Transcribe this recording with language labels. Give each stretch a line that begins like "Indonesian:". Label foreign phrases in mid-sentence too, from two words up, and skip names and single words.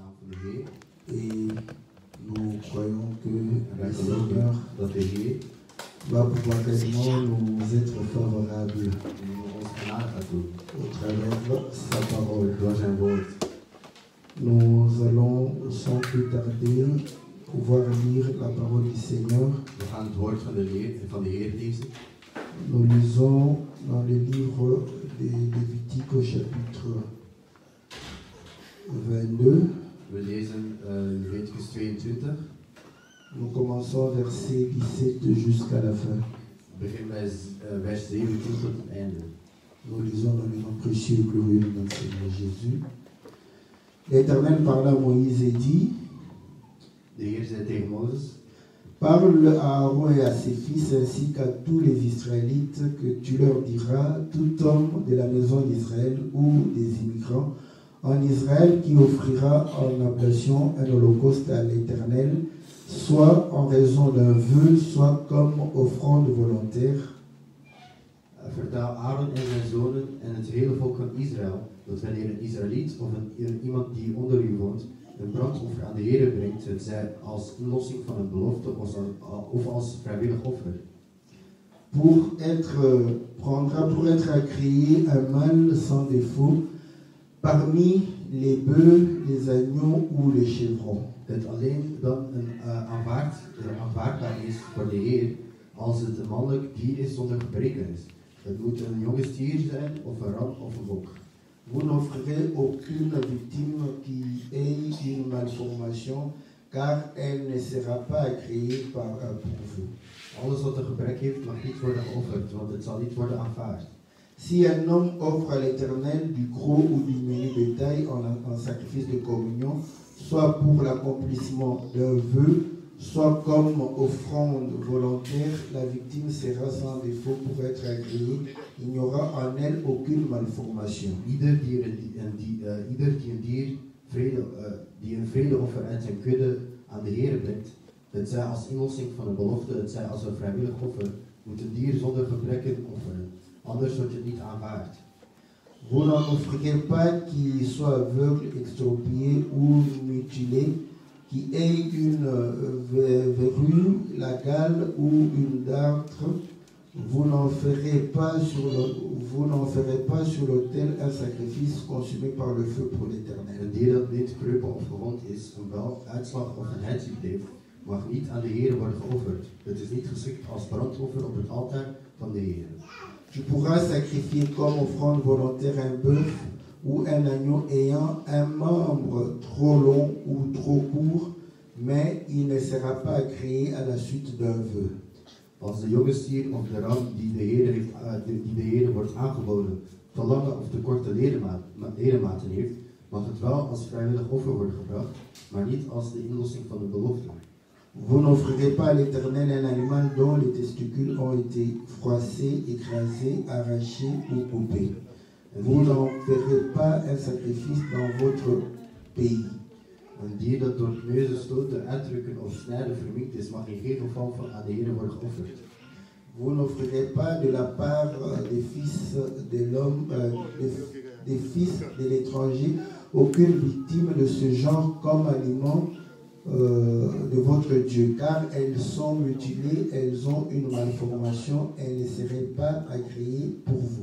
Dutch: de Heer.
French: Et nous croyons que
Dutch: Wij
French: le
Dutch: geloven
French: Seigneur
Dutch: dat de Heer
French: va pouvoir réellement nous être favorable
Dutch: ons genade gaat doen
French: au travers sa parole.
Dutch: door zijn woord.
French: Nous allons sans plus tarder pouvoir lire la parole du Seigneur.
Dutch: We gaan het woord van de Heer lezen.
French: Nous lisons dans le livre de Lévitique au chapitre 22.
Dutch: We lezen Leviticus 22.
French: Nous commençons verset 17 jusqu'à la fin.
Dutch: We beginnen bij vers 17 tot het einde.
French: Nous lisons dans le nom précieux et glorieux de notre Seigneur Jésus. L'Éternel parla à Moïse et dit,
Dutch: De Heer zei tegen Mozes:
French: parle à Aaron et à ses fils ainsi qu'à tous les Israélites que tu leur diras, tout homme de la maison d'Israël ou des immigrants en Israël qui offrira en oblation un holocauste à l'Éternel, soit en raison d'un vœu, soit comme offrande volontaire.
Dutch: Vertel Aaron en zijn zonen en het hele volk van Israël dat wanneer een Israëliet of iemand die onder u woont een brandoffer aan de Heer brengt, het zij als inlossing van een belofte of als vrijwillig offer.
French: Pour être agréé un mâle sans défaut parmi les bœufs, les agneaux ou les chevrons.
Dutch: Het alleen dan aanvaardbaar is voor de Heer als het een mannelijk dier is zonder gebreken is. Het moet een jonge stier zijn, of een ram of een bok.
French: Vous n'offrirez aucune victime qui ait une malformation, car elle ne sera pas agréée pour vous.
Dutch: Alles wat een gebrek heeft mag niet worden geofferd, want het zal niet worden aanvaard.
French: Si un homme offre à l'Éternel du gros ou du menu bétail en sacrifice de communion, soit pour l'accomplissement d'un vœu, soit comme offrande volontaire, la victime sera sans défaut pour être agréée. Il n'y aura en elle aucune malformation.
Dutch: Ieder die een vredeoffer uit zijn kudde aan de Heer brengt, het zij als inlossing van een belofte, het zij als een vrijwillig offer, moet een dier zonder gebreken offeren. Anders wordt het niet aanvaard.
French: Vous n'en offrirez pas qui soit aveugle, extropié ou mutilé, qui ait une verrue, la gale ou une dartre. Vous n'en ferez pas sur l'autel un sacrifice consumé par le feu pour l'Éternel.
Dutch: Een dier dat niet kreupel of gewond is, een bel, uitslag of een huidziek heeft, mag niet aan de Heer worden geofferd. Het is niet geschikt als brandoffer op het altaar van de Heer.
French: Tu pourras sacrifier comme offrande volontaire un bœuf ou un agneau ayant un membre trop long ou trop court, mais il ne sera pas agréé à la suite d'un vœu.
Dutch: Als de jonge stier of de ram die de Heer wordt aangeboden te lange of te korte ledematen heeft, mag het wel als vrijwillig offer worden gebracht, maar niet als de inlossing van de belofte.
French: Vous n'offrirez pas à l'Éternel un animal dont les testicules ont été froissés, écrasés, arrachés ou coupés. Vous n'en ferez pas un sacrifice dans votre pays.
Dutch: Een dier dat door neuzen, stoten, uitdrukken of snijden verminkt is, mag in geen geval aan de Heer worden geofferd.
French: Vous n'offrirez pas de la part des fils de l'homme, des fils de l'étranger, aucune victime de ce genre comme aliment de votre Dieu, car elles sont mutilées, elles ont une malformation, elles ne seraient pas agréées pour vous.